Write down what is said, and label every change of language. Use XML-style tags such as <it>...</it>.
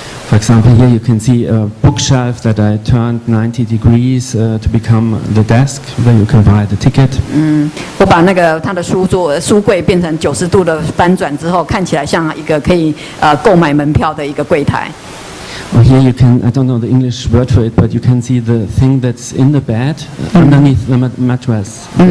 <en>For example, here you can see a bookshelf that I turned 90 degrees to become the desk where you can buy the ticket.</en> <zh>我把他的书柜变成90度的翻转之后，看起来像一个可以购买门票的一个柜台。</zh> <en>Or here you can, I don't know the English word for it, but you can see the thing that's in the bed underneath the mattress.</en>